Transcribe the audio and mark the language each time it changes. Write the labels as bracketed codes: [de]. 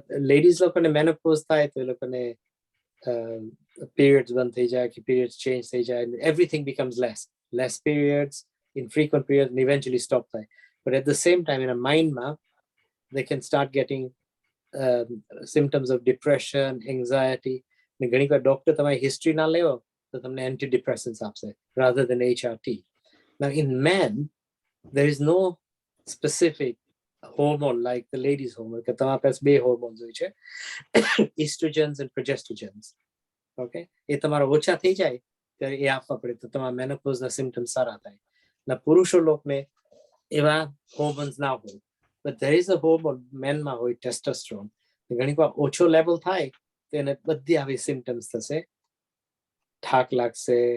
[gu] Ladies લોકોને menopause થાય તો એ લોકોને periods બંધ થઈ જાય કે periods change થઈ જાય, [en] everything becomes less periods, infrequent periods, [gu] and eventually stop થાય. [en] But at the same time in a mind ma they can start getting symptoms of depression, anxiety. [gu] ઘણી વાર ડોક્ટર તમારી હિસ્ટ્રી ના લેવો તો તમને antidepressants આપશે rather than HRT. [en] Now in men there is no specific hormone like the ladies hormone, [gu] કે તમારા પાસે બે hormones હોય છે, [en] estrogens and progestogens. [gu] Okay, એ તમારા ઓછા થઈ જાય ત્યારે એ આપવા પડે તો તમારા મેનોપોઝના symptoms સારા થાય. ના પુરુષો લોકને એવા hormones ના હોય, [en] but there is a hormone [gu] men માં હોય, testosterone. ઘણી વાર ઓછો લેવલ થાય તો એને બધી આવી સિમ્પટમ્સ થશે, થાક લાગશે,